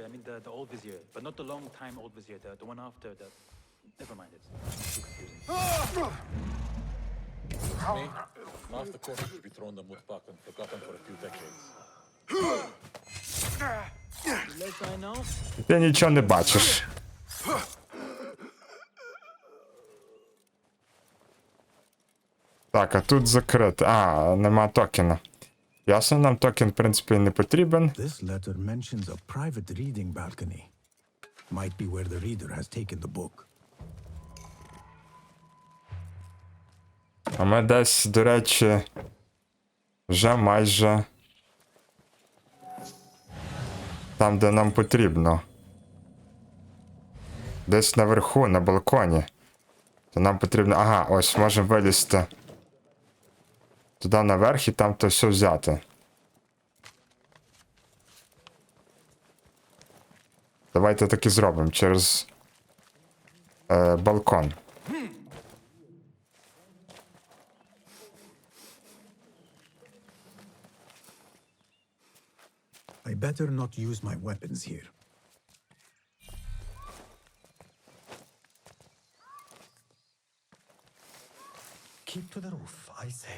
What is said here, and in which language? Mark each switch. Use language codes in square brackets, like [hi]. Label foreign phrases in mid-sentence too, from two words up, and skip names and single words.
[en] I mean the old vizier, but not the long time old vizier. The one after the. Never mind. It's too confusing. Me? Master Course should be thrown the mud back and forgotten for a few decades. Less I know. [uk] Ти нічого не бачиш. Так, а тут закрито. А, нема токена. Ясно, нам токен, в принципі, не потрібен. [en] This letter mentions a private reading balcony. Might be where the reader has taken the book. [uk] А ми десь, до речі, вже майже там, де нам потрібно. Десь наверху, на балконі. То нам потрібно... Ага, ось, можемо вилізти туди наверх і там то все взяти. Давайте так і зробимо через балкон. [en] I better not use my weapons here. Keep to the roof, I say.